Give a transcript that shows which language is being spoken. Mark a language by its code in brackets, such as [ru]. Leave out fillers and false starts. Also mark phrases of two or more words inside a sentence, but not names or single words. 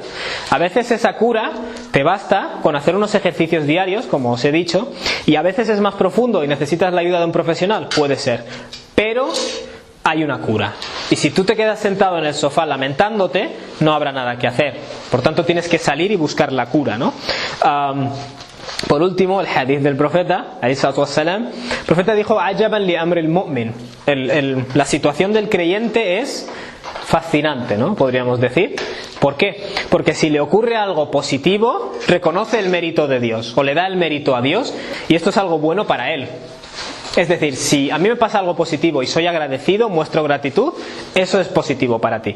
[es] A veces esa cura te basta con hacer unos ejercicios diarios, como os he dicho, y a veces es más profundo y necesitas la ayuda de un profesional, puede ser, pero hay una cura. Y si tú te quedas sentado en el sofá lamentándote, no habrá nada que hacer. Por tanto, tienes que salir y buscar la cura, ¿no? Por último, el hadith del profeta, el profeta dijo, [ar] "عجبا لأمر المؤمن". [es] La situación del creyente es fascinante, ¿no? Podríamos decir. ¿Por qué? Porque si le ocurre algo positivo, reconoce el mérito de Dios, o le da el mérito a Dios, y esto es algo bueno para él. Es decir, si a mí me pasa algo positivo y soy agradecido, muestro gratitud, eso es positivo para ti.